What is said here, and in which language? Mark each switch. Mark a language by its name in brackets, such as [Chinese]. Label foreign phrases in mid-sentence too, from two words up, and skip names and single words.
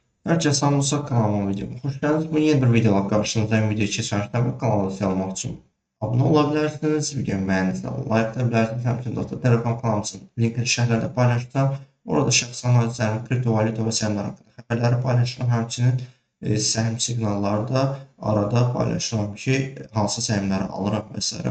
[Turkish] Herkese Samusa kanalıma videoma hoş geldiniz. Bu yeni bir videoda karşınızdayım. [Azerbaijani] Video keçərkən bu kanala üye olmaq üçün abunə ola bilərsiniz. Videomu bəyəndinizsə like edə bilərsiniz. Həmçinin dostlar Telegram kanalım üçün linkini şərhlərdə paylaşacağım. Orada şəxsi analizlərim, kriptovalyuta və səhmlər haqqında xəbərləri paylaşıram. Həmçinin səhm siqnalları da arada paylaşıram ki, hansı səhmləri alıram və s.